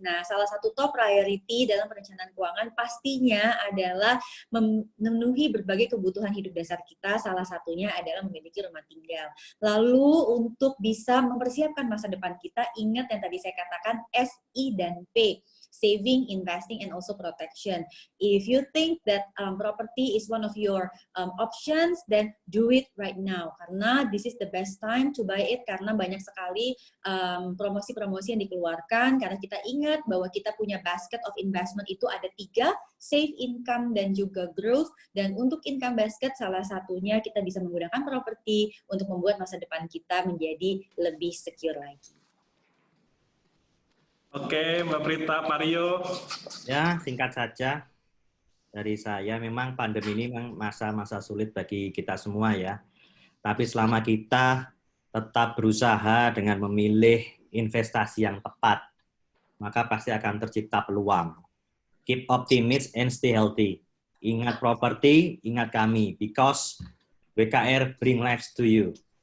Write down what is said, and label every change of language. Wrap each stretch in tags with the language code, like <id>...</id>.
<id>Nah, salah satu top priority dalam perencanaan keuangan pastinya adalah memenuhi berbagai kebutuhan hidup dasar kita. Salah satunya adalah memiliki rumah tinggal. Lalu, untuk bisa mempersiapkan masa depan kita, ingat yang tadi saya katakan S, I, dan P.</id> <en>Saving, investing, and also protection. If you think that property is one of your options, then do it right now.</en> <id>Karena</id> <en>this is the best time to buy it,</en> <id>karena banyak sekali promosi-promosi yang dikeluarkan. Karena kita ingat bahwa kita punya</id> <en>basket of investment</en> <id>itu ada 3, save, income, dan juga growth. Dan untuk income basket, salah satunya kita bisa menggunakan properti untuk membuat masa depan kita menjadi lebih secure lagi. Oke, Mbak Prita, Pak Rio. Ya, singkat saja dari saya, memang pandemi ini memang masa-masa sulit bagi kita semua ya. Tapi selama kita tetap berusaha dengan memilih investasi yang tepat, maka pasti akan tercipta peluang.</id> <en>Keep optimistic and stay healthy.</en> <id>Ingat properti, ingat kami,</id> <en>because WKR bring lives to you.</en>